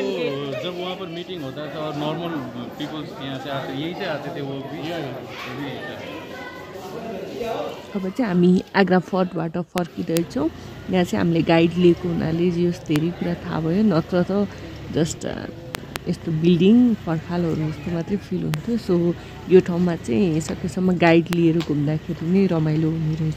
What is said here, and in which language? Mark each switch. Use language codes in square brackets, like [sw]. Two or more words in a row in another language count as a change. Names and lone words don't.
[hi] जब वहाँ पर मीटिंग होता था और [en] normal peoples [hi] यहाँ से आते, यहीं से आते थे वो भी। [ne] अब चाहिँ हामी आग्रा फोर्टबाट फर्किँदैछौँ। यहाँ चाहिँ हामीले गाइड लिएको हुनाले यो धेरै कुरा थाहा भयो, नत्र त जस्ट यस्तो बिल्डिङ पर्खालहरू जस्तो मात्रै फिल हुन्थ्यो। सो यो ठाउँमा चाहिँ सकेसम्म गाइड लिएर घुम्दाखेरि नै रमाइलो हुने रहेछ।